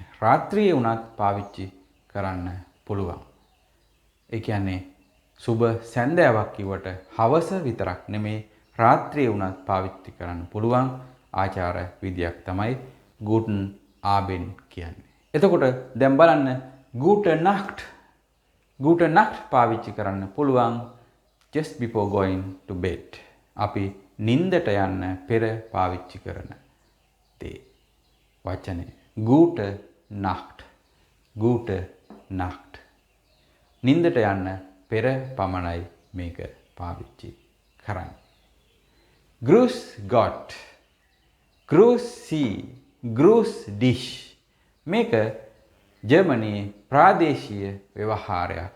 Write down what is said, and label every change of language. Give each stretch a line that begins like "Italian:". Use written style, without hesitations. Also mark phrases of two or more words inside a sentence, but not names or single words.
Sinhala: රාත්‍රියේ වුණත් පාවිච්චි කරන්න පුළුවන්. ඒ කියන්නේ සුබ සැන්දෑවක් කිව්වට හවස විතරක් නෙමේ රාත්‍රියේ වුණත් පාවිච්චි කරන්න පුළුවන් ආචාර විදියක් තමයි
German: guten Abend
Sinhala: කියන්නේ. එතකොට දැන් බලන්න
German: gute nacht
Sinhala: පාවිච්චි කරන්න පුළුවන්
English: just before going to bed.
Sinhala: අපි නින්දට යන්න පෙර පාවිච්චි කරන දේ.
German: වචනේ gute nacht.
Sinhala: නින්දට යන්න පෙර පමණයි මේක පාවිච්චි කරන්නේ.
German: Gruß Gott, Gruß Sie, Gruß dich.
Sinhala: මේක ජර්මනියේ ප්‍රාදේශීය ව්‍යවහාරයක්.